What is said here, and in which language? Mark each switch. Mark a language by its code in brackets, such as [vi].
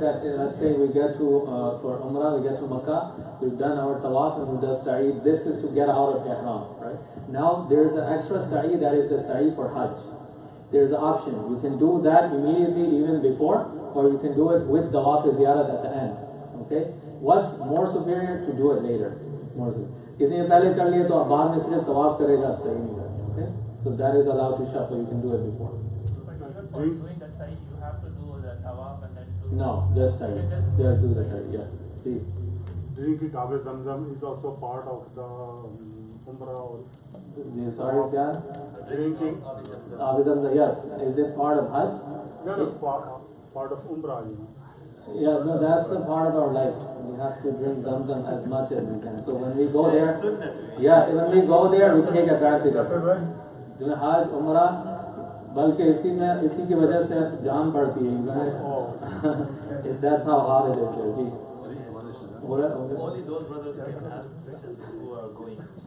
[en] That let's say we get to for Umrah, we get to Makkah, we've done our tawaf and we do sa'i. This is to get out of ihram, right? Now there's an extra sa'i that is the sa'i for Hajj. There's an option. You can do that immediately, even before, or you can do it with tawaf ziyarat at the end. Okay? What's more superior? To do it later. It's more superior. [hi] किसी ने पहले कर लिया तो अब बाद में सिर्फ तवाफ करेगा सही नहीं करेगा. [en] Okay? So that is allowed to shuffle. You can do it before. But even for doing that sa'i, you have to do the tawaf and then do... No, just sa'i. Just do the sa'i. Yes. Please. Drinking Kabe Zamzam is also part of the Umrah or... Sorry, Kya? Drinking. Yes. Is it part of Hajj? No, part of Umrah, Yeah, no, that's a part of our life. We have to drink Zamzam as much as we can. So when we go there, when we go there, we take advantage of it. [hi] Hajj, Umrah, बल्कि इसी की वजह से जान पड़ती है. [en] That's how hard it is there. [hi] Ji. [en] Only those brothers can ask questions who are going.